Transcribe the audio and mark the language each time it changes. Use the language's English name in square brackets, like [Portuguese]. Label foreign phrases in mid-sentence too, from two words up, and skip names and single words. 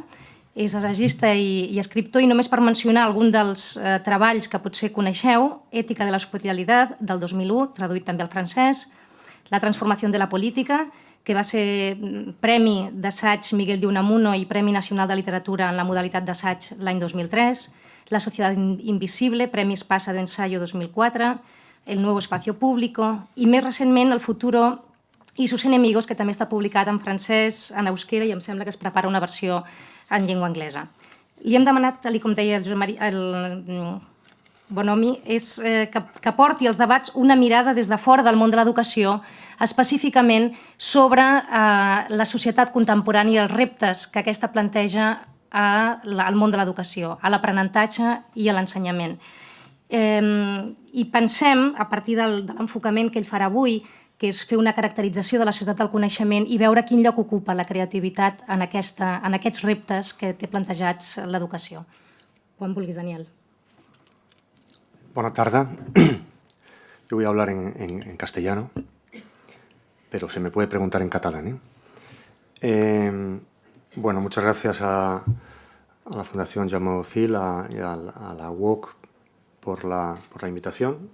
[Catalan] És assagista i escriptor i només per mencionar algun dels treballs que potser coneixeu, Ètica de l'hospitalitat, del 2001, traduït també al francès, La transformació de la política, que va ser Premi d'Assaig Miguel de Unamuno i Premi Nacional de Literatura en la modalitat d'assaig l'any 2003, La sociedad invisible, Premi Espasa d'Ensayo 2004, El nuevo espacio público i, més recentment, El futuro y sus enemigos, que també està publicat en francès, en euskera i em sembla que es prepara una versió en llengua anglesa. Li hem demanat, com deia el Bonomi, és que porti als debats una mirada des de fora del món de l'educació, específicament sobre la societat contemporània i els reptes que aquesta planteja al món de l'educació, a l'aprenentatge i a l'ensenyament. I pensem, a partir de l'enfocament que ell farà avui, que és fer una caracterització de la societat del coneixement i veure quin lloc ocupa la creativitat en aquests reptes que té plantejats l'educació. Quan vulguis, Daniel. [Spanish] Buenas tardes. Yo voy a hablar en castellano, pero se me puede preguntar en catalán. Bueno, muchas gracias a la Fundación Jaume Bofill y a la UOC por la invitación.